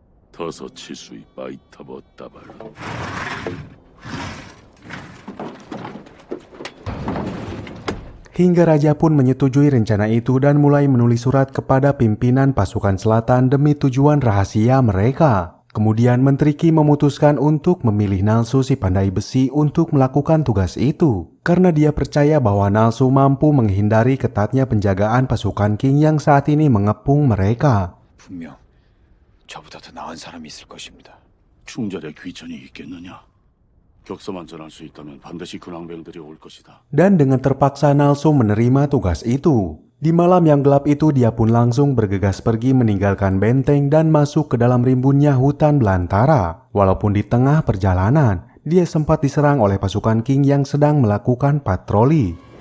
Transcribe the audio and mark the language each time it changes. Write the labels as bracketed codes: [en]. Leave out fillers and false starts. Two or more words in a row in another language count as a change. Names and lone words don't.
[id] Hingga raja pun menyetujui rencana itu dan mulai menulis surat kepada pimpinan pasukan selatan demi tujuan rahasia mereka. Kemudian Menteri Kim memutuskan untuk memilih Nalsu si pandai besi untuk melakukan tugas itu. Karena dia percaya bahwa Nalsu mampu menghindari ketatnya penjagaan pasukan Qing yang saat ini mengepung mereka. [ko] 분명 저보다 더 나은 사람이 있을 것입니다. 충절에 귀천이 있겠느냐? 격서만 전할 수 있다면 반드시 근황병들이 올 것이다. [id] Dan dengan terpaksa Nalsu menerima tugas itu. Di malam yang gelap itu dia pun langsung bergegas pergi meninggalkan benteng dan masuk ke dalam rimbunnya hutan belantara. Walaupun di tengah perjalanan, dia sempat diserang oleh pasukan Qing yang sedang melakukan patroli.